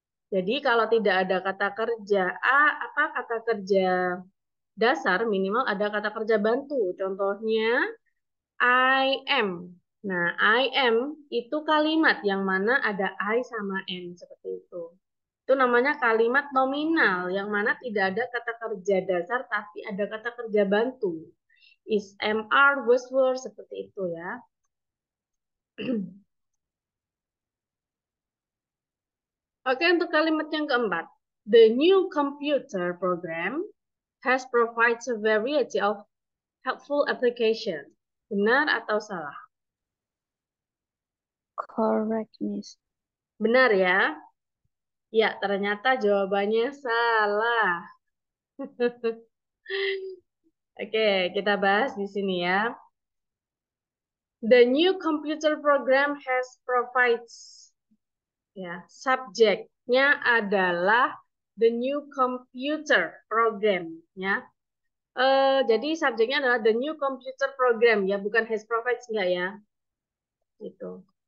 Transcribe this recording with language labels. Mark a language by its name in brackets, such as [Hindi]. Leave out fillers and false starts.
[Indonesian] Jadi kalau tidak ada kata kerja kata kerja dasar minimal ada kata kerja bantu. Contohnya [English] I am. [Indonesian] Nah, I am itu kalimat yang mana ada I sama am seperti itu. Itu namanya kalimat nominal yang mana tidak ada kata kerja dasar tapi ada kata kerja bantu. [English] Is, am, are, was, were seperti itu ya. [Indonesian] Oke, untuk kalimat yang keempat. [English] The new computer program has provides a variety of helpful application. [Indonesian] Benar atau salah? [English] Correct, Miss. [Indonesian] Benar ya? Ya, ternyata jawabannya salah. Oke, kita bahas di sini ya. [English] The new computer program has provides. [Indonesian] Ya, subjeknya adalah [English] the new computer program [Indonesian] ya. Jadi subjeknya adalah [English] the new computer program [Indonesian] ya, bukan [English] has provides [Indonesian] enggak ya. Gitu.